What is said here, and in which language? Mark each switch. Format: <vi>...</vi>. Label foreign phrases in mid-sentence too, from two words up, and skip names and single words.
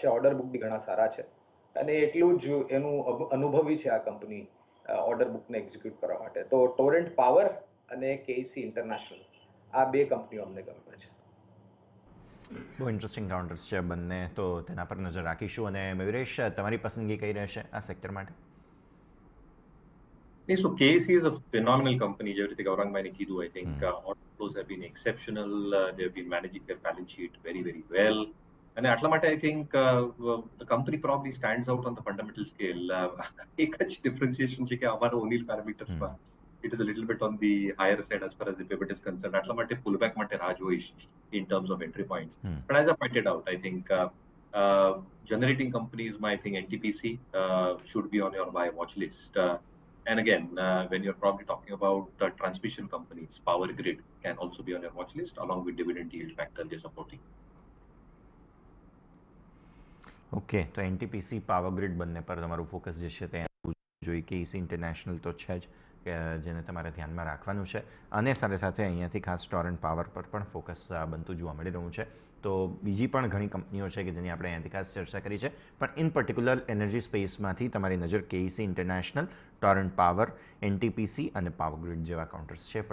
<en>order book</en> <gu>બી ઘણા સારા છે, અને એટલું જ એનું અનુભવી છે આ કંપની</gu> <en>order bookને execute</en> <gu>કરવા માટે. તો ટોરેન્ટ પાવર અને કેઈસી ઇન્ટરનેશનલ, આ બે કંપનીઓ અમને ગમે છે. બહુ</gu> <en>interesting counters</en> <gu>છે બંને, તો તેના પર નજર રાખીશું. અને મયુરેશ, તમારી પસંદગી કઈ રહેશે આ સેક્ટર માટે?</gu> <en>So KAC is a phenomenal company.</en> <gu>જે રીતે ગૌરાંગભાઈને કીધું,</gu> <en>I think order flows have been exceptional. They have been managing their balance sheet very, very well.</en> <gu>અને આટલા માટે</gu> <en>I think the company probably stands out on the fundamental scale.</en> <gu>એક જ differentiation છે કે અમારા O'Neill parametersમાં</gu> <en>it is a little bit on the higher side as far as the pivot is concerned.</en> <gu>આટલા માટે pullback માટે રાહ જોઈશ</gu> <en>in terms of entry points. But as I pointed out, I think generating companies, I think NTPC should be on your buy watch list. And again, when you're probably talking about transmission companies, Power Grid can also be on your watch list along with dividend yield factor they're supporting.</en> <gu>ઓકે, તો એનટીપીસી, પાવર ગ્રીડ બંને પર તમારું ફોકસ જે છે તે જોઈએ. કેઈસી ઇન્ટરનેશનલ તો છે જ કે જેને તમારે ધ્યાનમાં રાખવાનું છે, અને સાથે સાથે અહીંયાથી ખાસ ટોરેન્ટ પાવર પર પણ ફોકસ બનતું જોવા મળી રહ્યું છે. તો બીજી પણ ઘણી કંપનીઓ છે કે જેની આપણે અહીંયાથી ખાસ ચર્ચા કરી છે, પણ</gu> <en>in particular energy spaceમાંથી</en> <gu>તમારી નજર કેઈસી ઇન્ટરનેશનલ, ટોરેન્ટ પાવર, એનટીપીસી અને પાવર ગ્રીડ જેવા કાઉન્ટર્સ છે.</gu>